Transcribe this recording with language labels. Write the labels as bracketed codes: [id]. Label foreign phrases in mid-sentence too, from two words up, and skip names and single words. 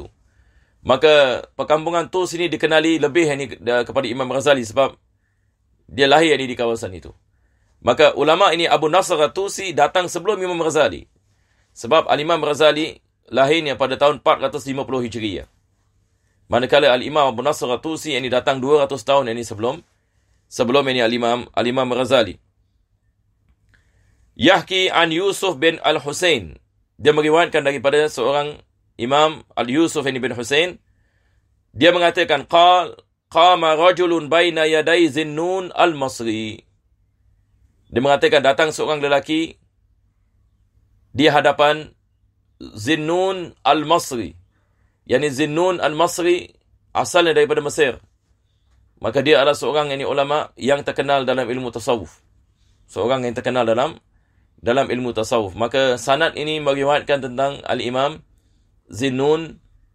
[ms] Maka perkampungan Tus ini dikenali lebih kepada Imam Ghazali sebab dia lahir di kawasan itu. Maka ulama ini Abu Nasr At-Tusi datang sebelum Imam Ghazali. Sebab Al-Imam Ghazali lahirnya pada tahun 450 Hijriyah. Manakala Al-Imam Abu Nasr At-Tusi ini datang 200 tahun ini sebelum ini Al-Imam Ghazali. [ar] يحكي عن يوسف بن الحسين. [ms] Dia meriwayatkan daripada seorang Imam Al-Yusuf bin Husain. Dia mengatakan, [ar] قام رجل بين يدي ذي النون المصري. [ms] Dia mengatakan datang seorang lelaki di hadapan Zinnun Al-Masri. Yani Zinnun Al-Masri asalnya daripada Mesir. Maka dia adalah seorang ulama yang terkenal dalam ilmu tasawuf. Seorang yang terkenal dalam ilmu tasawuf. Maka sanad ini meriwayatkan tentang Al-Imam Zinnun Al-Masri.